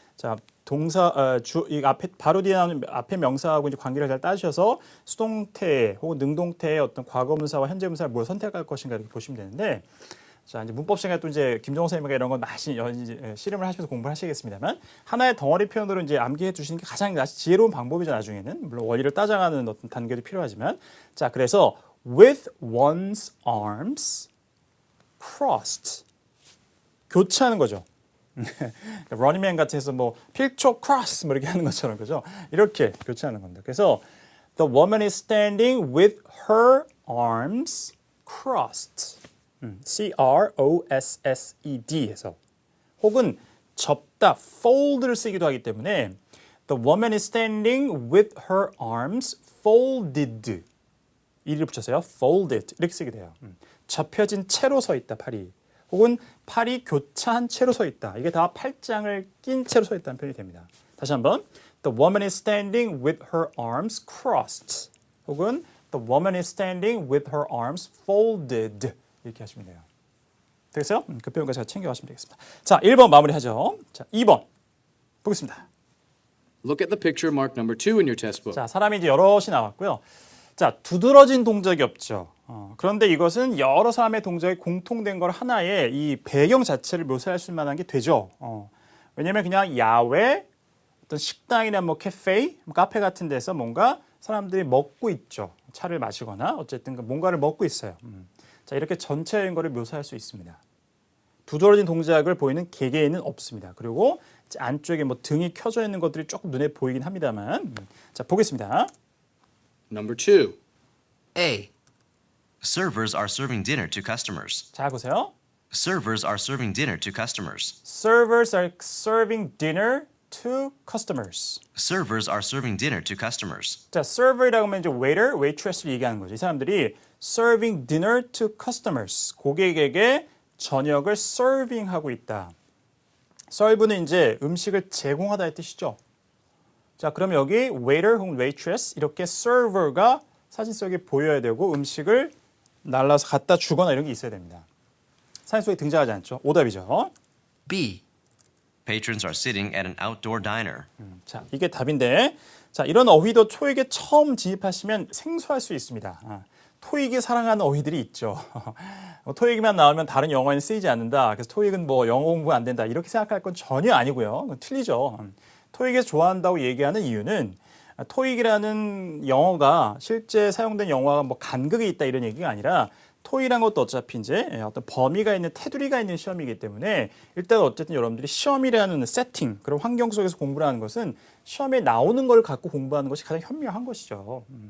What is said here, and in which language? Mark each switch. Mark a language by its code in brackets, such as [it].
[ko] 자, 동사 이 앞에 바로 뒤에 나오는 앞에 명사하고 이제 관계를 잘 따셔서 수동태 혹은 능동태의 어떤 과거 분사와 현재 분사를 뭘 선택할 것인가 이렇게 보시면 되는데. 자, 이제 문법 시간에 또 이제 김정호 선생님과 이런 건 많이 씨름을 하시면서 공부를 하시겠습니다만 하나의 덩어리 표현으로 이제 암기해 주시는 게 가장 지혜로운 방법이죠, 나중에는. 물론 원리를 따져가는 어떤 단계도 필요하지만. 자, 그래서 [en] with one's arms crossed. [ko] 교체하는 거죠. 러닝맨 같은 해서 뭐 필초 크로스 뭐 이렇게 하는 것처럼 그죠? 이렇게 교체하는 겁니다. 그래서 [en] the woman is standing with her arms crossed. [ko] C-R-O-S-S-E-D 해서 혹은 접다, fold를 쓰기도 하기 때문에 [en] the woman is standing with her arms folded [ko] 이를 붙여서요. folded 이렇게 쓰게 돼요. 접혀진 채로 서 있다, 팔이. 혹은 팔이 교차한 채로 서 있다. 이게 다 팔짱을 낀 채로 서 있다는 표현이 됩니다. 다시 한번 [en] the woman is standing with her arms crossed [ko] 혹은 [en] the woman is standing with her arms folded 이렇게 하시면 돼요. [ko] 되겠어요? 그 표현까지 잘 챙겨가시면 되겠습니다. 자, 1번 마무리하죠. 자, 2번 보겠습니다. [en] Look at the picture marked number 2 in your test book. [ko] 자, 사람이 이제 여럿이 나왔고요. 자, 두드러진 동작이 없죠. 그런데 이것은 여러 사람의 동작이 공통된 걸 하나의 이 배경 자체를 묘사할 수 만한 게 되죠. 왜냐면 그냥 야외, 어떤 식당이나 뭐 카페, 카페 같은 데서 뭔가 사람들이 먹고 있죠. 차를 마시거나 어쨌든 뭔가를 먹고 있어요. 자, 이렇게 전체적인 거를 묘사할 수 있습니다. 두드러진 동작을 보이는 개개인은 없습니다. 그리고 안쪽에 뭐 등이 켜져 있는 것들이 조금 눈에 보이긴 합니다만. 자, 보겠습니다. [en] Number 2. A. Servers are serving dinner to customers. [ko] 자, 보세요. [en] Servers are serving dinner to customers. Servers are serving dinner to customers. Servers are serving dinner to customers. [ko] 자, server이라고 하면 이제 waiter, waitress를 얘기하는 거죠. 이 사람들이 [en] serving dinner to customers. [ko] 고객에게 저녁을 serving하고 있다. serve는 이제 음식을 제공하다의 뜻이죠. 자, 그럼 여기 waiter 혹은 waitress 이렇게 server가 사진 속에 보여야 되고 음식을 날라서 갖다 주거나 이런 게 있어야 됩니다. 사진 속에 등장하지 않죠. 오답이죠. [en] B. Patrons are sitting at an outdoor diner. [ko] 자, 이게 답인데, 자, 이런 어휘도 토익에 처음 진입하시면 생소할 수 있습니다. 토익이 사랑하는 어휘들이 있죠. 토익만 나오면 다른 영어에는 쓰이지 않는다. 그래서 토익은 뭐 영어 공부 안 된다. 이렇게 생각할 건 전혀 아니고요. 그건 틀리죠. 토익에서 좋아한다고 얘기하는 이유는 토익이라는 영어가 실제 사용된 영어가 뭐 간극이 있다 이런 얘기가 아니라 토익이란 것도 어차피 이제 어떤 범위가 있는 테두리가 있는 시험이기 때문에 일단 어쨌든 여러분들이 시험이라는 세팅 그런 환경 속에서 공부를 하는 것은 시험에 나오는 걸 갖고 공부하는 것이 가장 현명한 것이죠.